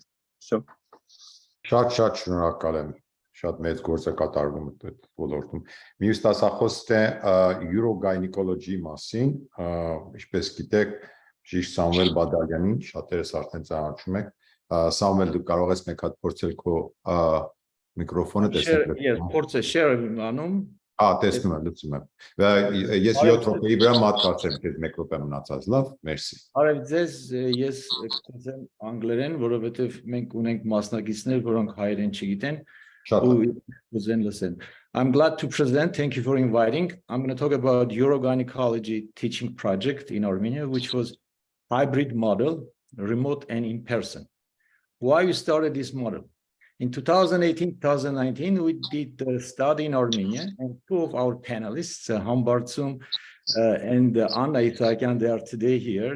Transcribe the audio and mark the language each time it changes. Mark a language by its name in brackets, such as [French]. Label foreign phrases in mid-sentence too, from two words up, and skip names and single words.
[Armenian] Շատ շնորհակալ եմ։ Շատ մեծ գործ է կատարվում այդ ոլորտում։ Մյուս դասախոսն է յուրոգայնիկոլոգիի մասին, ինչպես գիտեք, բժիշկ Սամվել Բադալյանին, շատերս արդեն ծանոթում եք։ Սամվել, դու կարող ես մեկ հատ փորձել քո միկրոֆոնը տեսնել։ Ես փորձը share եմ անում։ Տեսնում եմ, լուծում եմ։ Ես 7 րոպեի վրա մատկացրեմ քեզ 1 րոպե մնացած, լավ, մերսի։ Արև ձեզ, ես կգործեմ անգլերեն, որովհետև մենք ունենք մասնակիցներ, որոնք հայերեն չգիտեն։ [English] I'm glad to present, thank you for inviting. I'm going to talk about urogynecology teaching project in Armenia, which was hybrid model, remote and in person. Why we started this model? In 2018-2019, we did a study in Armenia, and two of our panelists, Hambartsum and Anna Itakian, they are today here.